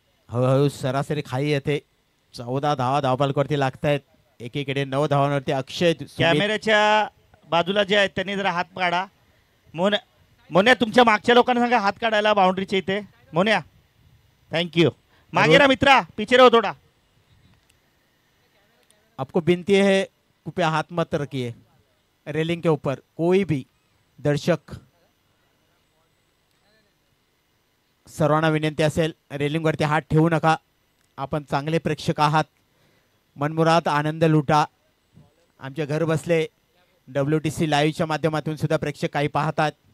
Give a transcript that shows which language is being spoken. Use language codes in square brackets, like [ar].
[mr] हळूहळू सरासरी खाली येते. 14 धावा धावपालकवरती लागतायत. एकीकडे 9 धावांवरती अक्षय. कॅमेऱ्याच्या बाजूला जे आहेत त्यांनी जरा हात काढा. मोन्या तुमच्या मागच्या लोकांना सांगा हात काढायला बाउंड्रीच्या इथे. मोन्या थँक्यू. मागे ना मित्रा [hi] पीछे रहो थोड़ा. आपको विनती है कृपया हाथ मत रखिए रेलिंग के ऊपर. कोई भी दर्शक [mr] सर्वांना विनंती असेल रेलिंगवरती हात ठेवू नका. आपण चांगले प्रेक्षक आहात. मनमुराद आनंद लुटा. आमचे घर बसले WTC लाईव्हच्या माध्यमातून सुद्धा प्रेक्षक काही पाहतात.